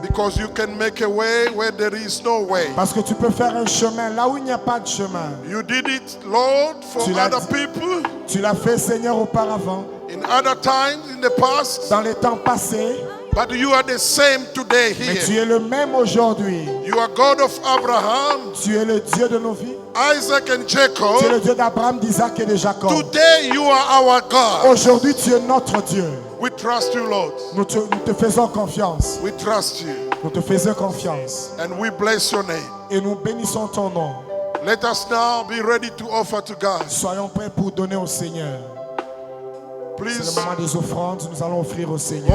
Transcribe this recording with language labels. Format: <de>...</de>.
<en>Because you can make a way where there is no way.</en> <fr>Parce que tu peux faire un chemin là où il n'y a pas de chemin.</fr> <en>You did it, Lord, for</en> <fr>Tu l'as</fr> <en>other</en> <fr>dit.</fr> <en>people.</en> <fr>Tu l'as fait Seigneur auparavant,</fr> <en>In other times, in the past.</en> <fr>dans les temps passés.</fr> <en>But you are the same today</en> <fr>Mais tu</fr> <en>here.</en> <fr>es le même aujourd'hui.</fr> <en>You are God of Abraham,</en> <fr>Tu es le Dieu de nos vies.</fr> <en>Isaac, and</en> <fr>Tu es</fr> <en>Jacob.</en> <fr>le Dieu d'Abraham, d'Isaac et de Jacob.</fr> <en>Today you are our God.</en> <fr>Aujourd'hui, tu es notre Dieu.</fr> <en>We trust you, Lord.</en> <fr>Nous te faisons confiance.</fr> <en>We trust you.</en> <fr>Nous te faisons confiance.</fr> <en>And we bless your name.</en> <fr>Et nous bénissons ton nom.</fr> <en>Let us now be ready to offer to God.</en> <fr>Soyons prêts pour donner au Seigneur. C'est le</fr> <en>Please</en> <fr>moment des offrandes. Nous allons offrir au Seigneur.</fr>